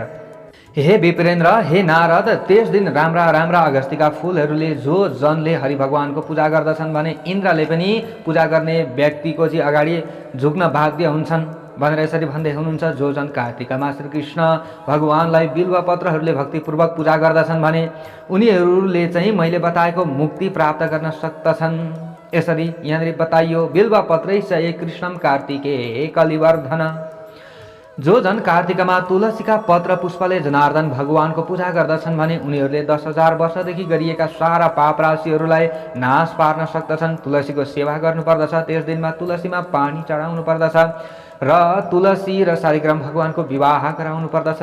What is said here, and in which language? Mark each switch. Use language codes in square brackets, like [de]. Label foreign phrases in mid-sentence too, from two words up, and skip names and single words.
[ne] हे विप्रेन्द्र, हे नारद, त्यस दिन राम्रा राम्रा अगस्तीका फुलहरूले जो जनले हरि भगवानको पूजा गर्दछन् भने इन्द्रले पनि पूजा गर्ने व्यक्तिको चाहिँ अगाडि झुक्न बाध्य हुन्छन् भनेर यसरी भन्दै हुनुहुन्छ। जो जन कार्तिकमा श्रीकृष्ण भगवानलाई बिल्वपत्रहरूले भक्तिपूर्वक पूजा गर्दछन् भने उनीहरूले चाहिँ मैले बताएको मुक्ति प्राप्त गर्न सक्दछन्। यसरी यहाँनिर बताइयो, [sa] बिल्वपत्रैश्च कृष्णम कार्तिके कलिवर्धन। [ne] जो जन कार्तिकमा तुलसीका पत्र पुष्पले जनार्दन भगवानको पूजा गर्दछन् भने उनीहरूले 10,000 वर्षदेखि गरिएका सारा पाप राशिहरूलाई नाश पार्न सक्दछन्। तुलसीको सेवा गर्नुपर्दछ। त्यस दिनमा तुलसीमा पानी चढाउनु पर्दछ र तुलसी र शालिग्राम भगवानको विवाह गराउनु पर्दछ।